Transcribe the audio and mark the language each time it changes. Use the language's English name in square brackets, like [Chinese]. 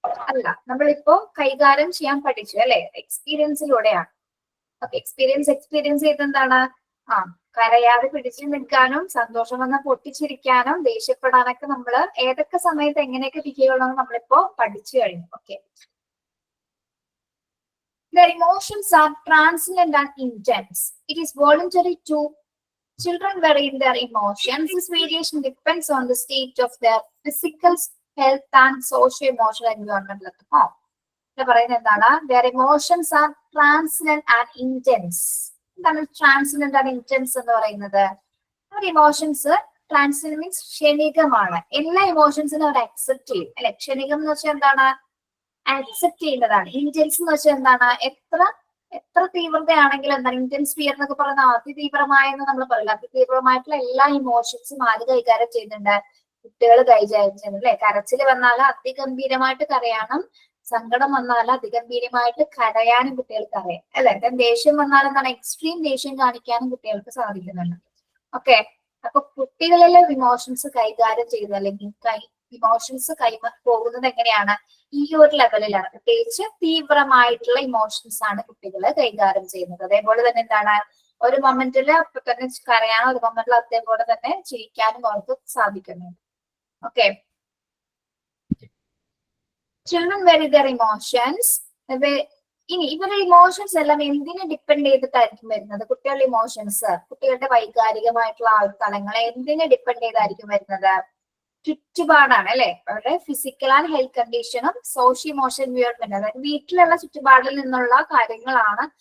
[Malayalam] അല്ല, നമ്മളിപ്പോ കൈകാര്യം ചെയ്യാൻ പഠിച്ചു അല്ലെ, എക്സ്പീരിയൻസിലൂടെയാണ്. Okay, experience ചെയ്തെന്താണ്? കരയാതെ പിടിച്ചു നിൽക്കാനും സന്തോഷം വന്ന പൊട്ടിച്ചിരിക്കാനും ദേഷ്യപ്പെടാനൊക്കെ നമ്മള് ഏതൊക്കെ സമയത്ത് എങ്ങനെയൊക്കെ ബിഹേവ് നമ്മളിപ്പോ പഠിച്ചു കഴിഞ്ഞു. [English] Okay, their emotions are transient and intense. It is voluntary to children vary in their emotions. This variation depends on the state of their physical health and socio-emotional environment at home. [Malayalam] പറയുന്നത് എന്താണ്? [English] Their emotions are transient and intense. [Malayalam] എന്താണ് transient and intense എന്ന് പറയുന്നത്? അവർ emotions transient means ക്ഷണികമാണ്. എല്ലാ ഇമോഷൻസിനും അവർ accept ചെയ്യും അല്ലെ? ക്ഷണികം എന്ന് വെച്ചാൽ എന്താണ്? അക്സെപ്റ്റ് ചെയ്യുന്നതാണ്. ഇന്റൻസ് എന്ന് വെച്ചാൽ എന്താണ്? എത്ര തീവ്രതയാണെങ്കിലും എന്താണ്? ഇന്റൻസ് ഫിയർ എന്നൊക്കെ പറയുന്ന അതിതീവ്രമായെന്ന് നമ്മൾ പറയില്ല. അതിതീവ്രമായിട്ടുള്ള എല്ലാ ഇമോഷൻസും ആര് കൈകാര്യം ചെയ്യുന്നുണ്ട്? കുട്ടികൾ കൈകാര്യം ചെയ്യുന്നുണ്ട് അല്ലെ? കരച്ചിൽ വന്നാൽ അതിഗംഭീരമായിട്ട് കരയാനും, സങ്കടം വന്നാൽ അതിഗംഭീരമായിട്ട് കരയാനും കുട്ടികൾക്ക് അറിയാം അല്ലെ? ദേഷ്യം വന്നാൽ എന്താണ്? എക്സ്ട്രീം ദേഷ്യം കാണിക്കാനും കുട്ടികൾക്ക് സാധിക്കുന്നുണ്ട്. ഓക്കെ, അപ്പൊ കുട്ടികളിലെ ഇമോഷൻസ് കൈകാര്യം ചെയ്ത് അല്ലെങ്കിൽ ഇമോഷൻസ് പോകുന്നത് എങ്ങനെയാണ്? ഈ ഒരു ലെവലിലാണ്. പ്രത്യേകിച്ച് തീവ്രമായിട്ടുള്ള ഇമോഷൻസ് ആണ് കുട്ടികൾ കൈകാര്യം ചെയ്യുന്നത്. അതേപോലെ തന്നെ എന്താണ്? ഒരു മൊമെന്റിൽ അപ്പൊ തന്നെ കരയാനോ ഒരു മൊമെന്റിൽ അതേപോലെ തന്നെ ചിരിക്കാനും അവർക്ക് സാധിക്കുന്നുണ്ട്. [English] Okay, children vary their emotions. [Malayalam] ഇനി ഇവരുടെ ഇമോഷൻസ് എല്ലാം എന്തിനെ ഡിപ്പെൻഡ് ചെയ്തിട്ടായിരിക്കും വരുന്നത്? കുട്ടികളുടെ ഇമോഷൻസ്, കുട്ടികളുടെ വൈകാരികമായിട്ടുള്ള ആ ഒരു തലങ്ങളെ എന്തിനെ ഡിപ്പെൻഡ് ചെയ്തായിരിക്കും വരുന്നത്? ചുറ്റുപാടാണ് അല്ലെ? അവരുടെ physical and health കണ്ടീഷനും socio emotional environment, അതായത് വീട്ടിലുള്ള ചുറ്റുപാടിൽ നിന്നുള്ള കാര്യങ്ങളാണ്.